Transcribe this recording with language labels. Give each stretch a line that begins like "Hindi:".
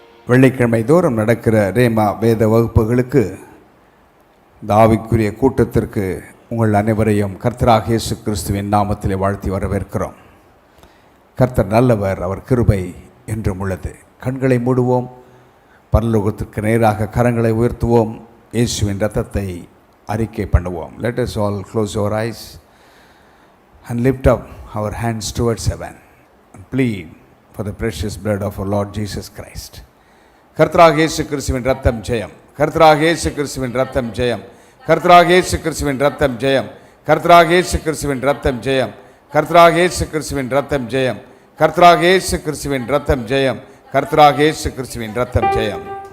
Tamil: வெள்ளிக்கிழமை தோறும் நடக்கிற ரேமா வேத வகுப்புகளுக்கு இந்த ஆவிக்குரிய கூட்டத்திற்கு உங்கள் அனைவரையும் கர்த்தராகிய இயேசு கிறிஸ்துவின் நாமத்திலே வாழ்த்தி வரவேற்கிறோம். கர்த்தர் நல்லவர், அவர் கிருபை என்றும் உள்ளது. கண்களை மூடுவோம், பரலோகத்திற்கு நேராக கரங்களை உயர்த்துவோம், இயேசுவின் இரத்தத்தை அறிக்கை பண்ணுவோம்.
English: Let us all close our eyes and lift up our hands towards heaven and plead for the precious blood of our Lord Jesus Christ.
Tamil: கர்த்தராகிய இயேசு கிறிஸ்துவின் இரத்தம் ஜெயம், கர்த்தராகிய இயேசு கிறிஸ்துவின் இரத்தம் ஜெயம், கர்த்தராகிய இயேசு கிறிஸ்துவின் இரத்தம் ஜெயம், கர்த்தராகிய இயேசு கிறிஸ்துவின் இரத்தம் ஜெயம், கர்த்தராகிய இயேசு கிறிஸ்துவின் இரத்தம் ஜெயம், கர்த்தராகிய இயேசு கிறிஸ்துவின் இரத்தம் ஜெயம், கர்த்தராகிய இயேசு கிறிஸ்துவின் இரத்தம் ஜெயம்.